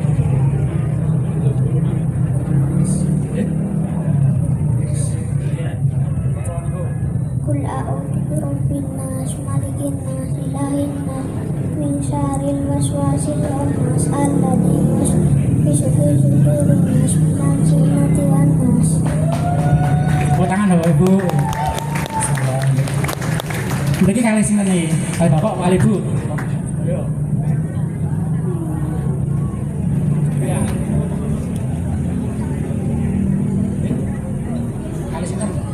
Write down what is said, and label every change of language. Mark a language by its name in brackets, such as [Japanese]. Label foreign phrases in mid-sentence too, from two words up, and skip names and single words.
[Arabic] قل أعوذ برب الناس، ملك الناس، إله الناس، من شر الوسواس الخناس، الذي يوسوس في صدور الناس، من الجنة والناس. [Indonesian] Tepuk tangan Bapak Ibu. [Javanese] Mriki kali sinten nih? Kali Bapak, kali Ibu. Ayo. Ya. Kali sinten?